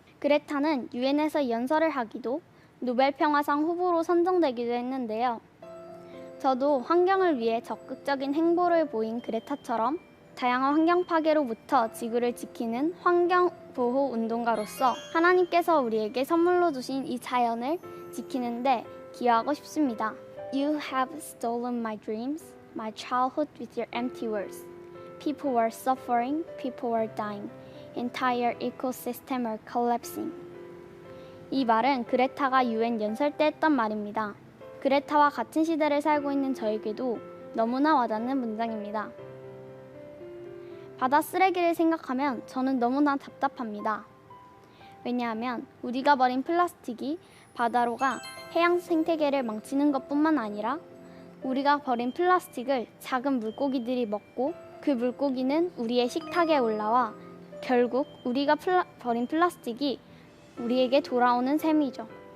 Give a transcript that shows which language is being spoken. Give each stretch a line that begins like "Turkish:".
Korean: 그레타는 유엔에서 연설을 하기도 노벨평화상 후보로 선정되기도 했는데요. 저도 환경을 위해 적극적인 행보를 보인 그레타처럼 다양한 환경 파괴로부터 지구를 지키는 환경보호 운동가로서 하나님께서 우리에게 선물로 주신 이 자연을 지키는데 기여하고 싶습니다.
English: You have stolen my dreams, my childhood with your empty words. People were suffering, people were dying. Entire ecosystem are collapsing.
Korean: 이 말은 그레타가 유엔 연설 때 했던 말입니다. 그레타와 같은 시대를 살고 있는 저에게도 너무나 와닿는 문장입니다. 바다 쓰레기를 생각하면 저는 너무나 답답합니다. 왜냐하면 우리가 버린 플라스틱이 바다로 가 해양 생태계를 망치는 것뿐만 아니라 우리가 버린 플라스틱을 작은 물고기들이 먹고 그 물고기는 우리의 식탁에 올라와 결국 우리가 버린 플라스틱이 우리에게 돌아오는 셈이죠.